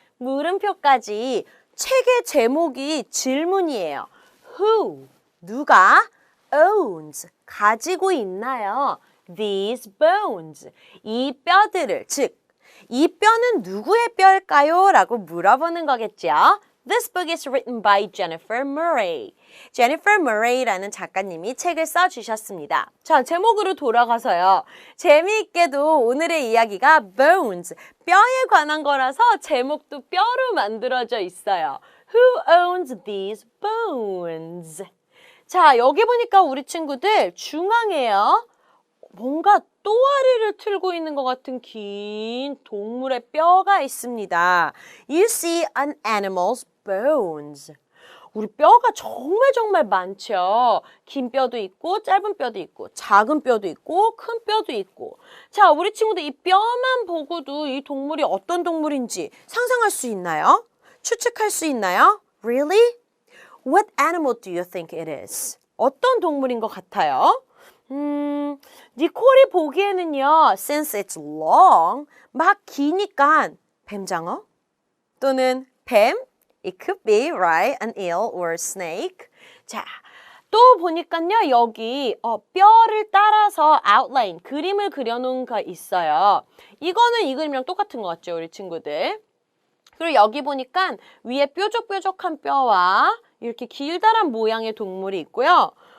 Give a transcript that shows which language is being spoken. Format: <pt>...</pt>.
<ko>물음표까지. 책의 제목이 질문이에요.</ko> <en>Who?</en> <ko>누가?</ko> <en>Owns?</en> <ko>가지고 있나요?</ko> <en>These bones?</en> <ko>이 뼈들을, 즉 이 뼈는 누구의 뼈일까요? 라고 물어보는 거겠죠.</ko> <en>This book is written by Jennifer Murray.</en> <ko>Jennifer Murray라는 작가님이 책을 써주셨습니다. 자, 제목으로 돌아가서요. 재미있게도 오늘의 이야기가 bones, 뼈에 관한 거라서 제목도 뼈로 만들어져 있어요.</ko> <en>Who owns these bones?</en> <ko>자, 여기 보니까 우리 친구들 중앙에요. 뭔가 또아리를 틀고 있는 것 같은 긴 동물의 뼈가 있습니다.</ko> <en>You see an animal's bones.</en> <ko>우리 뼈가 정말 많죠. 긴 뼈도 있고 짧은 뼈도 있고 작은 뼈도 있고 큰 뼈도 있고. 자, 우리 친구들 이 뼈만 보고도 이 동물이 어떤 동물인지 상상할 수 있나요? 추측할 수 있나요?</ko> <en>Really? What animal do you think it is?</en> <ko>어떤 동물인 것 같아요? 니콜이 보기에는요,</ko> <en>since it's long,</en> <ko>막 기니까 뱀장어 또는 뱀,</ko> <en>it could be, right, an eel or a snake.</en> <ko>자, 또 보니까요, 여기 뼈를 따라서 outline, 그림을 그려놓은 거 있어요. 이거는 이 그림이랑 똑같은 것 같죠, 우리 친구들? 그리고 여기 보니까 위에 뾰족뾰족한 뼈와 이렇게 길다란 모양의 동물이 있고요.</ko>